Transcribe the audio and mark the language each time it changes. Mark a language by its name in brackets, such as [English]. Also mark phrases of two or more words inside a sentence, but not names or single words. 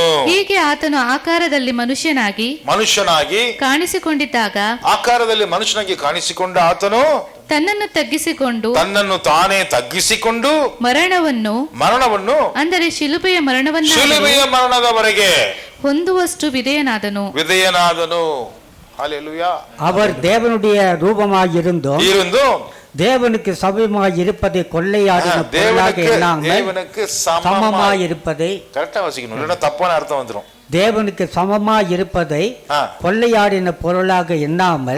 [Kannada] ಹೀಗೆ ಆತನು ಆಕಾರದಲ್ಲಿ ಮನುಷ್ಯನಾಗಿ ಕಾಣಿಸಿಕೊಂಡಿದ್ದಾಗ, ಆಕಾರದಲ್ಲಿ ಮನುಷ್ಯನಾಗಿ ಕಾಣಿಸಿಕೊಂಡ ಆತನು ತನ್ನನ್ನು ತಾನೇ ತಗ್ಗಿಸಿಕೊಂಡು ಮರಣವನ್ನು ಅಂದರೆ ಶಿಲುಬೆಯ ಮರಣದವರೆಗೆ ಹೊಂದುವಷ್ಟು ವಿಧೇಯನಾದನು. [Tamil] ஹல்லேலூயா. அவர் தேவனுடைய ரூபமாய் இருந்தும் தேவனுக்கு சமமாய் இருப்பதை கொள்ளையாடின பொருளாக எண்ணாமல் தேவனுக்கு சமமாய் இருப்பதை கரெக்டா வாசிக்கணும், இல்லைன்னா தப்பான அர்த்தம் வந்துரும். தேவனுக்கு சமமாய் இருப்பதை கொள்ளையாடின பொருளாக எண்ணாமல்,